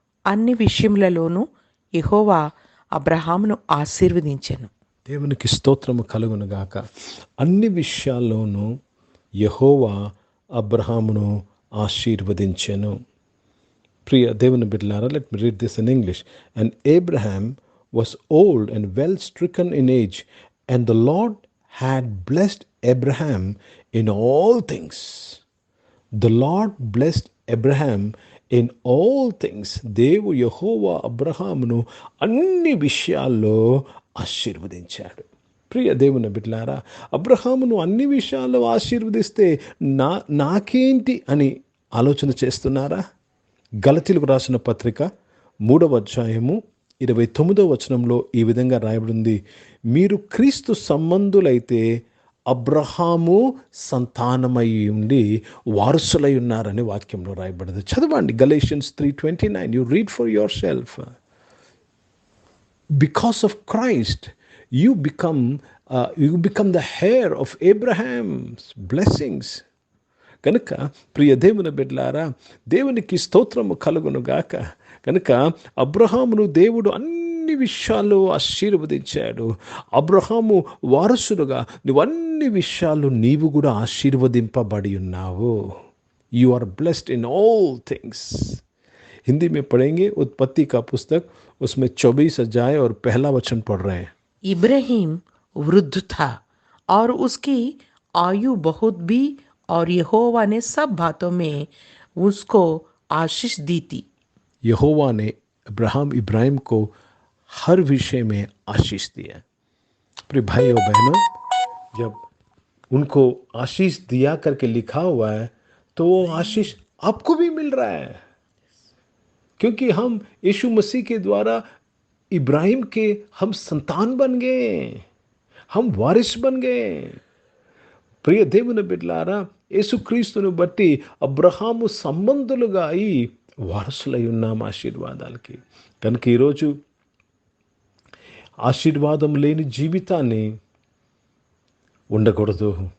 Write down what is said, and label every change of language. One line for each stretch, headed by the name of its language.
Telugu: అన్ని విషయములలోనూ యెహోవా అబ్రహామును ఆశీర్వదించెను. దేవునికి స్తోత్రము కలుగును గాక. అన్ని విషయాల్లోనూ యెహోవా అబ్రహామును ఆశీర్వదించెను. ప్రియ దేవుని బిడ్డలారా,
English: Let me read this in English. And Abraham was old and well stricken in age, and the Lord had blessed Abraham in all things. The Lord blessed Abraham in all things.
Telugu: దేవు యెహోవా అబ్రహామును అన్ని విషయాల్లో ఆశీర్వదించాడు. ప్రియ దేవుని బిడ్డలారా, అబ్రహామును అన్ని విషయాల్లో ఆశీర్వదిస్తే నాకేంటి అని ఆలోచన చేస్తున్నారా? గలతీలకు రాసిన పత్రిక 3వ అధ్యాయము 29వ వచనంలో ఈ విధంగా రాయబడింది: మీరు క్రీస్తు సంబంధులైతే అబ్రహాము సంతానమై ఉండి వారసులై ఉన్నారని వాక్యంలో రాయబడింది. చదవండి, Galatians 3:29.
English: You read for yourself. Because of Christ, you become the heir of Abraham's blessings.
Telugu: కనుక ప్రియ దేవుని బిడ్డలారా, దేవునికి స్తోత్రము కలుగును గాక. కనుక అబ్రహామును దేవుడు అన్ని విషయాల్లో ఆశీర్వదించాడు. అబ్రహాము వారసుడుగా అన్ని విషయాలు నీవు కూడా ఆశీర్వదింపబడి ఉన్నావు.
English: You are blessed in all things.
Hindi: Hindi में पढ़ेंगे उत्पत्ति का पुस्तक, उसमें 24 अध्याय और पहला वचन पढ़ रहे हैं. इब्राहिम वृद्ध था और उसकी आयु बहुत भी, और यहोवा ने सब बातों में उसको आशीष दी थी. यहोवा ने इब्राहिम को हर विषय में आशीष दिया. प्रिय भाई और बहनों, जब उनको आशीष दिया करके लिखा हुआ है तो वो आशीष आपको भी मिल रहा है, क्योंकि हम यीशु मसीह के द्वारा इब्राहिम के हम संतान बन गए, हम वारिस बन गए.
Telugu: ప్రియ దేవుని బిడ్డలారా, యేసుక్రీస్తును బట్టి అబ్రహాము సంబంధులుగా అయి వారసులై ఉన్నాం ఆశీర్వాదాలకి. కనుక ఈరోజు ఆశీర్వాదం లేని జీవితాన్ని ఉండకూడదు.